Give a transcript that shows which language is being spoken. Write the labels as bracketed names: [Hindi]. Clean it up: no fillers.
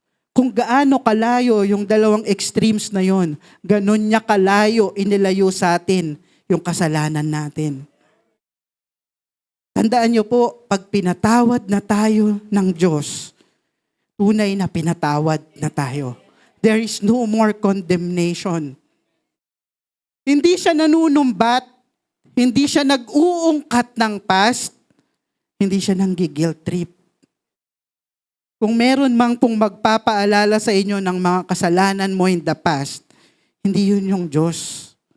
[Filipino] Kung gaano kalayo yung dalawang extremes na yon, ganun niya kalayo inilayo sa atin yung kasalanan natin. Tandaan niyo po, pag pinatawad na tayo ng Diyos, tunay na pinatawad na tayo. [English] There is no more condemnation. [Filipino] Hindi siya nanunumbat, hindi siya nag-uungkat ng past, hindi siya nang-guilt trip. Kung meron mang pong magpapaalala sa inyo ng mga kasalanan mo [English] in the past, [Filipino] hindi yun yung Diyos.